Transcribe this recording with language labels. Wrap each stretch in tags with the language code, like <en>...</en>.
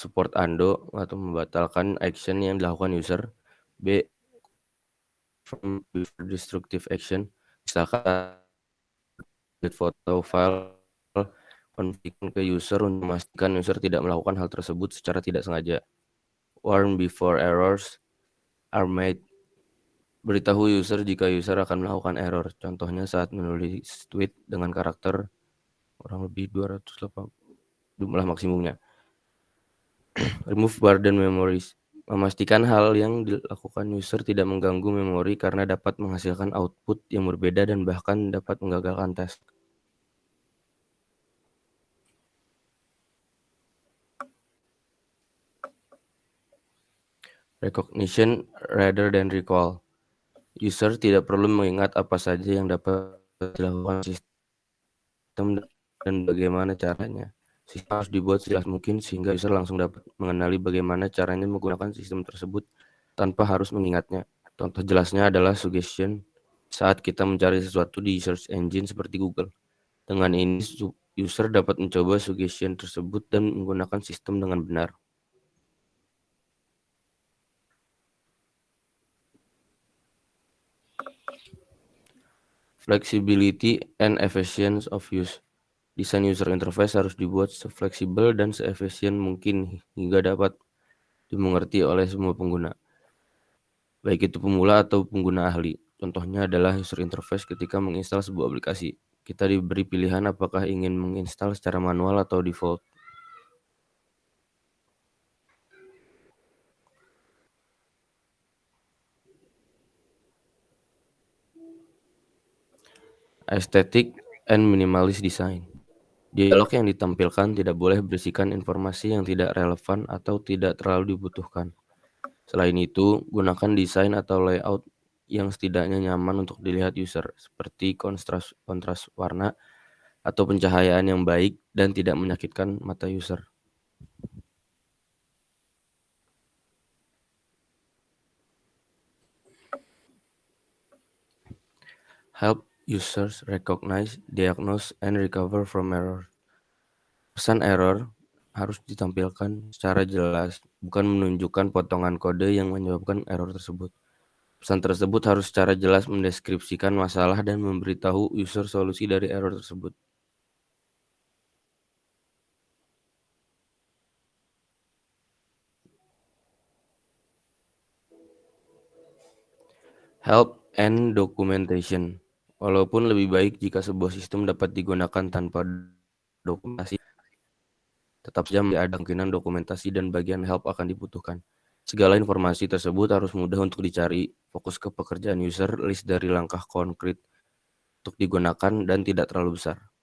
<en>Support undo</en> <id>atau membatalkan action yang dilakukan user. B.</id> <en>From before destructive action,</en> <id>misalkan foto file konfigurasi ke user untuk memastikan user tidak melakukan hal tersebut secara tidak sengaja.</id> <en>Warn before errors are made.</en> <id>Beritahu user jika user akan melakukan error. Contohnya saat menulis tweet dengan karakter kurang lebih 280 jumlah maksimumnya.</id> <en>Remove burden memories.</en> <id>Memastikan hal yang dilakukan user tidak mengganggu memori karena dapat menghasilkan output yang berbeda dan bahkan dapat menggagalkan task.</id> <en>Recognition rather than recall.</en> <id>User tidak perlu mengingat apa saja yang dapat dilakukan sistem dan bagaimana caranya. Sistem harus dibuat sejelas mungkin sehingga user langsung dapat mengenali bagaimana caranya menggunakan sistem tersebut tanpa harus mengingatnya. Contoh jelasnya adalah suggestion saat kita mencari sesuatu di search engine seperti Google. Dengan ini, user dapat mencoba suggestion tersebut dan menggunakan sistem dengan benar.</id> <en>Flexibility and efficiency of use.</en> <id>Desain user interface harus dibuat sefleksibel dan seefisien mungkin hingga dapat dimengerti oleh semua pengguna, baik itu pemula atau pengguna ahli. Contohnya adalah user interface ketika menginstal sebuah aplikasi. Kita diberi pilihan apakah ingin menginstal secara manual atau default.</id> <en>Aesthetic and minimalist design.</en> <id>Dialog yang ditampilkan tidak boleh berisikan informasi yang tidak relevan atau tidak terlalu dibutuhkan. Selain itu, gunakan desain atau layout yang setidaknya nyaman untuk dilihat user, seperti kontras warna atau pencahayaan yang baik dan tidak menyakitkan mata user.</id> <en>Help users recognize, diagnose, and recover from error.</en> <id>Pesan error harus ditampilkan secara jelas, bukan menunjukkan potongan kode yang menyebabkan error tersebut. Pesan tersebut harus secara jelas mendeskripsikan masalah dan memberitahu user solusi dari error tersebut.</id> <en>Help and documentation.</en> <id>Walaupun lebih baik jika sebuah sistem dapat digunakan tanpa dokumentasi, tetap saja ada kemungkinan dokumentasi dan bagian help akan dibutuhkan. Segala informasi tersebut harus mudah untuk dicari, fokus ke pekerjaan user, list dari langkah konkret untuk digunakan, dan tidak terlalu besar.</id>